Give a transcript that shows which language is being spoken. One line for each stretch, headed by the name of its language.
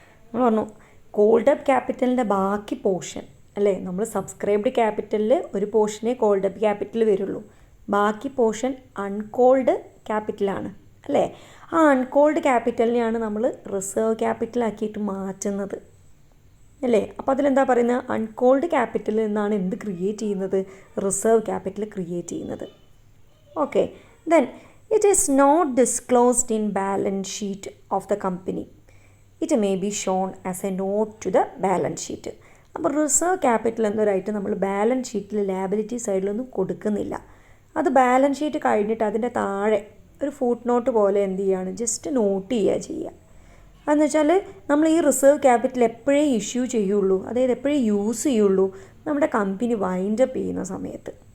Malayalam: നമ്മൾ പറഞ്ഞു called up ക്യാപിറ്റലിൻ്റെ ബാക്കി പോർഷൻ അല്ലേ, നമ്മൾ സബ്സ്ക്രൈബ്ഡ് ക്യാപിറ്റലിൽ ഒരു പോർഷനേ കോൾഡ് അപ്പ് ക്യാപിറ്റൽ വരുള്ളൂ, ബാക്കി പോർഷൻ അൺകോൾഡ് ക്യാപിറ്റലാണ് അല്ലേ. ആ അൺകോൾഡ് ക്യാപിറ്റലിനെയാണ് നമ്മൾ റിസർവ് ക്യാപിറ്റലാക്കിയിട്ട് മാറ്റുന്നത് അല്ലേ. അപ്പോൾ അതിലെന്താ പറയുന്നത്, അൺകോൾഡ് ക്യാപിറ്റലിൽ നിന്നാണ് എന്ത് ക്രിയേറ്റ് ചെയ്യുന്നത്, റിസർവ് ക്യാപിറ്റൽ ക്രിയേറ്റ് ചെയ്യുന്നത്. Okay,
English: then it is not disclosed in balance sheet of the company. It may be shown as a note to the balance sheet.
Malayalam: അപ്പോൾ റിസർവ് ക്യാപിറ്റൽ എന്നൊരായിട്ട് നമ്മൾ ബാലൻസ് ഷീറ്റിൽ liability സൈഡിലൊന്നും കൊടുക്കുന്നില്ല. അത് balance sheet കഴിഞ്ഞിട്ട് അതിൻ്റെ താഴെ ഒരു ഫുട് നോട്ട് പോലെ എന്ത് ചെയ്യുകയാണ്, ജസ്റ്റ് നോട്ട് ചെയ്യുക. അതെന്ന് വെച്ചാൽ നമ്മൾ ഈ റിസർവ് ക്യാപിറ്റൽ എപ്പോഴേ ഇഷ്യൂ ചെയ്യുള്ളൂ, അതായത് എപ്പോഴേ യൂസ് ചെയ്യുള്ളൂ, നമ്മുടെ കമ്പനി വൈൻഡ് അപ്പ് ചെയ്യുന്ന സമയത്ത്.